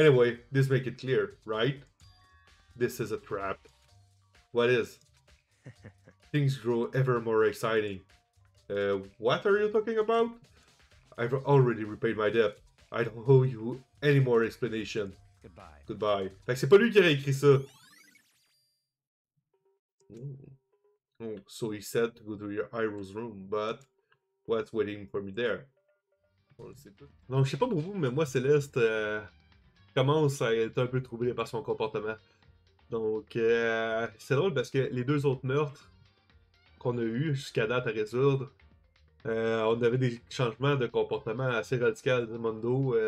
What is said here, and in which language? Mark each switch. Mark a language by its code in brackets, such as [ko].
[en] Anyway, this make it clear, right? This is a trap. What is? Things grow ever more exciting. What are you talking about? I've already repaid my debt. I don't owe you any more explanation. Goodbye. Goodbye. [fr] Fait que c'est pas lui qui a écrit ça. [en] Oh, so he said to go to your Iroh's room, but what's waiting for me there? [fr] On le sait pas. Donc, je sais pas pour vous, mais moi, Céleste commence à être un peu troublé par son comportement. Donc, c'est drôle parce que les deux autres meurtres qu'on a eu jusqu'à date à résoudre, on avait des changements de comportement assez radicaux de Mondo.